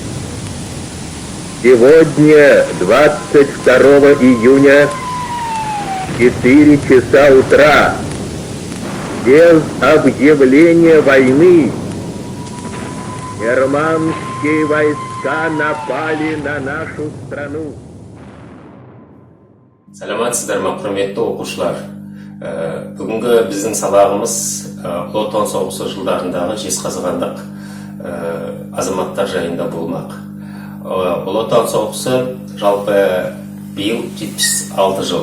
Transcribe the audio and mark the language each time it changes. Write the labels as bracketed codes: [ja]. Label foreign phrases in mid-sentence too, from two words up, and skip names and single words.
[ru] Сегодня, 22 июня, 4 часа утра, без объявления войны, германские войска напали на нашу страну. [kk] Саламатсыздар ма, құрметті оқушылар. Бүгінгі біздің сабағымыз Ұлы Отан соғысы жылдарындағы жезқазғандық азаматтар жайында болмақ. Ұлы Отан соғысы жалпы биыл 76 жыл.